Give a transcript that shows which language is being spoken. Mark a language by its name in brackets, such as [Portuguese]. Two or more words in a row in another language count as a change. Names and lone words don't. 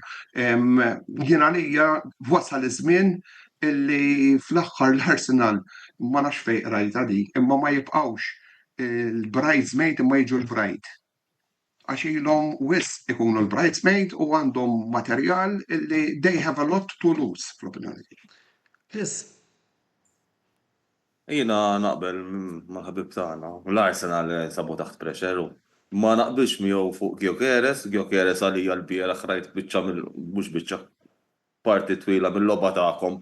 [Maltese] Jien għalija wasal iż-żmien illi fl-aħħar l-Arsenal ma nafx fejn rajta di, imma ma jibqgħux il-bridesmaid imma jiġu l-bride. Għax ilhom wisq ikunu l-bridesmaid u għandhom materjal illi [English] they have a lot to lose [Maltese] fl-opinjoni tiegħi. Chris. Jiena naqbel mal-ħabib tagħna. L-Arsenal sabu taħt pressure. Ma naqbilx miegħu fuq Gyökeres għalija l-bieraħ rajt biċċa mhux biċċa parti twila mill-logħba tagħkom.